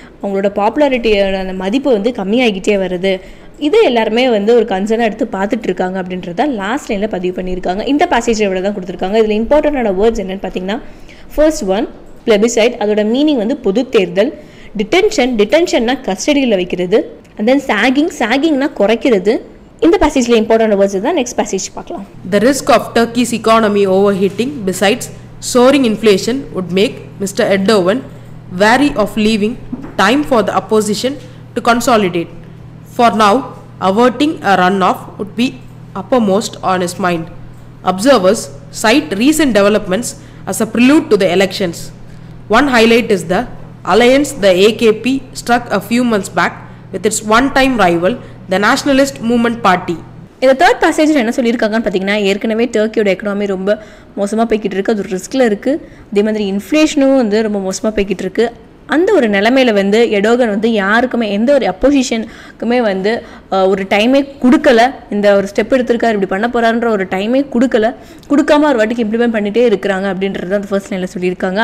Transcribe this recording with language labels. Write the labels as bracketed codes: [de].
[ta] அவங்களோட பாப்புலாரிட்டியோட அந்த மதிப்பு வந்து கம்மியாகிட்டே வருது. இது எல்லாருமே வந்து ஒரு கன்சர்னாக எடுத்து பார்த்துட்டு இருக்காங்க அப்படின்றத லாஸ்ட் லைனில் பதிவு பண்ணியிருக்காங்க. இந்த பேசேஜில் இவ்வளோ தான் கொடுத்துருக்காங்க. இதில் இம்பார்ட்டண்டான வேர்ட்ஸ் என்னென்னு பார்த்தீங்கன்னா, ஃபர்ஸ்ட் ஒன் plebiscite, அதோட மீனிங் வந்து பொது தேர்தல். டிடென்ஷன்னா கஸ்டடியில் வைக்கிறது. அண்ட் தென் சாகிங்னா குறைக்கிறது. இந்த பேசேஜில் இம்பார்ட்டன்ட் வேர்ட்ஸ் தான். நெக்ஸ்ட் பேசேஜ் பார்க்கலாம். [en] The risk of Turkey's economy overheating besides soaring inflation would make Mr. Erdoğan wary of leaving time for the opposition to consolidate. For now, averting a runoff would be uppermost on his mind. Observers cite recent developments as a prelude to the elections. One highlight is the alliance the AKP struck a few months back with its one-time rival, the Nationalist Movement Party. [ta] இந்த third பேசேஜில் என்ன சொல்லியிருக்காங்கன்னு பார்த்தீங்கன்னா, ஏற்கனவே டர்க்கியோட economy ரொம்ப மோசமாக போய்கிட்டு இருக்குது, அது ஒரு ரிஸ்கில் இருக்குது. அதே மாதிரி இன்ஃப்ளேஷனும் வந்து ரொம்ப மோசமாக போய்கிட்டு இருக்குது. அந்த ஒரு நிலைமையில் வந்து எடோகன் வந்து யாருக்குமே எந்த ஒரு அப்போசிஷனுக்குமே வந்து ஒரு டைமே கொடுக்கல. இந்த ஒரு ஸ்டெப் எடுத்திருக்காரு, இப்படி பண்ண போகிறாருன்ற ஒரு டைமே கொடுக்காம ஒரு வாட்டிக்கு இம்ப்ளிமெண்ட் பண்ணிகிட்டே இருக்கிறாங்க அப்படின்றது அந்த ஃபர்ஸ்ட் லைனில் சொல்லியிருக்காங்க.